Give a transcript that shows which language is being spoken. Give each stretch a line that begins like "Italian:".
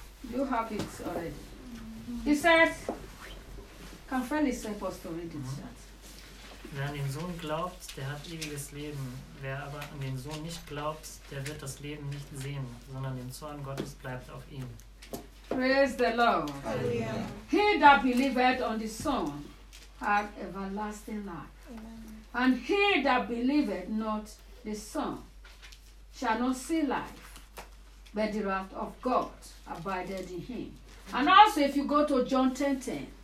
English: You have it already. He says, can Felix help us to read it, chat?
German: Wer an den Sohn glaubt, der hat ewiges Leben. Wer aber an den Sohn nicht glaubt, der wird das Leben nicht sehen, sondern den Zorn Gottes bleibt auf ihm.
English: Praise the Lord. Amen. He that believeth on the Son hath everlasting life. Amen. And he that believeth not the Son shall not see life, but the wrath of God abided in him. And also if you go to John 10:10.